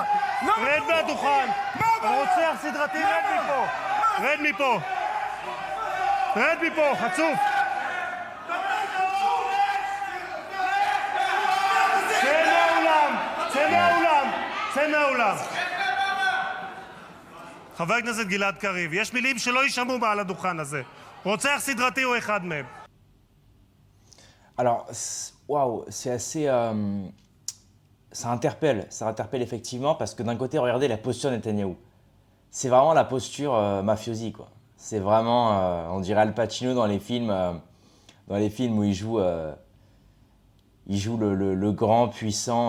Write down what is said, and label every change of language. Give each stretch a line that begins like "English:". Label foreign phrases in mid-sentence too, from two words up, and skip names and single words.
Hebrew: רד מהדוכן. רוצח סדרתי, רד מפה, חצוף. צא מהאולם. חבר הכנסת גלעד קריב, יש מילים שלא יישמעו מעל הדוכן הזה. רוצח סדרתי הוא אחד מהם.
French: Alors, waouh, c'est assez. Ça interpelle effectivement parce que d'un côté, regardez la posture de Netanyahou. C'est vraiment la posture mafiosi, quoi. C'est vraiment, on dirait Al Pacino dans les films où il joue le grand, puissant.